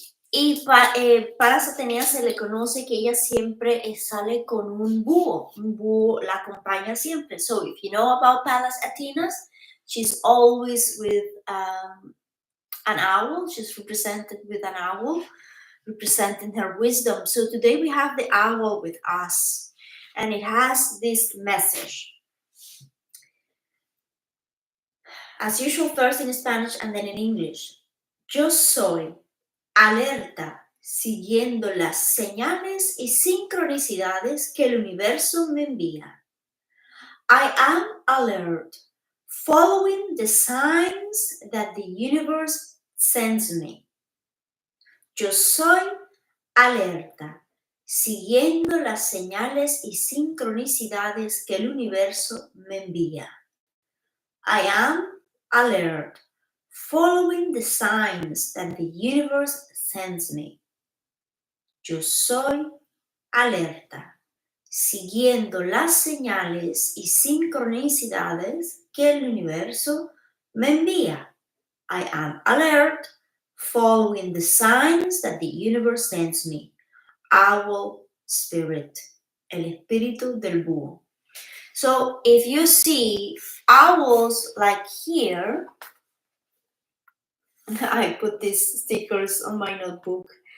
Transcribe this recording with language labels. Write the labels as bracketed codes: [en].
[es] Y para Atenea se le conoce que ella siempre sale con un búho la acompaña siempre. [en] So if you know about Pallas Athena, she's always with an owl. She's represented with an owl, representing her wisdom. So today we have the owl with us, and it has this message. As usual, first in Spanish and then in English. [es] Yo soy alerta, siguiendo las señales y sincronicidades que el universo me envía. [en] I am alert, following the signs that the universe sends me. [es] Yo soy alerta, siguiendo las señales y sincronicidades que el universo me envía. [en] I am alert, following the signs that the universe sends me. [es] Yo soy alerta, siguiendo las señales y sincronicidades que el universo me envía. [en] I am alert, following the signs that the universe sends me. Owl spirit, [es] el espíritu del búho. [en] So if you see owls like here, I put these stickers on my notebook.